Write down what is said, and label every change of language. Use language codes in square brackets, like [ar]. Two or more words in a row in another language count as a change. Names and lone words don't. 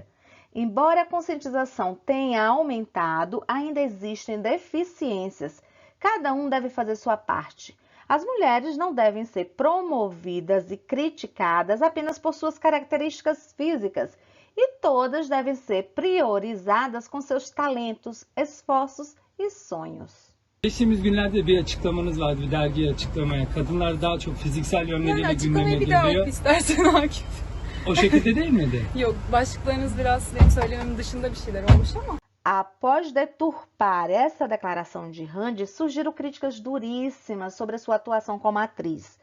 [pt] Embora a conscientização tenha aumentado, ainda existem deficiências. Cada um deve fazer sua parte. As mulheres não devem ser promovidas e criticadas apenas por suas características físicas, e todas devem ser priorizadas com seus talentos, esforços e sonhos. [tr] Geçtiğimiz günlerde bir açıklamanız vardı, bir dergiye açıklamaya. Kadınlar daha çok fiziksel yönleriyle gündeme Açıklamayı bir daha oku geliyor. istersen Akif. O şekilde değil miydi? Yok, başlıklarınız biraz benim söylememin dışında bir şeyler olmuş ama. [pt] Após deturpar essa declaração de Hande, surgiram críticas duríssimas sobre a sua atuação como atriz.